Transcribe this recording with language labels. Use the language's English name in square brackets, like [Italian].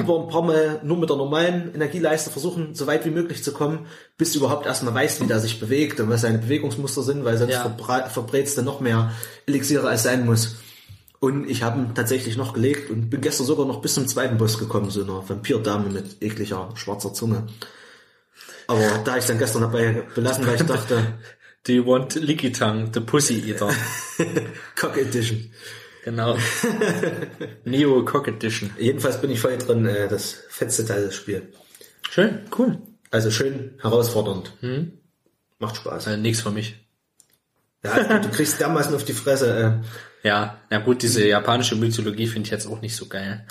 [German] Lieber ein paar Mal nur mit der normalen Energieleiste versuchen, so weit wie möglich zu kommen, bis du überhaupt erstmal weißt, wie der sich bewegt und was seine Bewegungsmuster sind, weil sonst verbrätst du noch mehr Elixiere, als sein muss. Und ich habe ihn tatsächlich noch gelegt und bin gestern sogar noch bis zum zweiten Boss gekommen, so einer Vampir-Dame mit ekliger schwarzer Zunge. Aber da ich dann gestern dabei belassen, weil ich dachte... [English] Do you want Licky Tongue, the Pussy Eater? Cock Edition. [German] Genau. Neo Cock Edition. Jedenfalls bin ich voll drin, das fetzte Teil des Spiels. Schön, cool. Also schön herausfordernd. Hm? Macht Spaß. Nichts für mich. Ja, du kriegst dermaßen auf die Fresse. Ja, na gut, diese japanische Mythologie finde ich jetzt auch nicht so geil.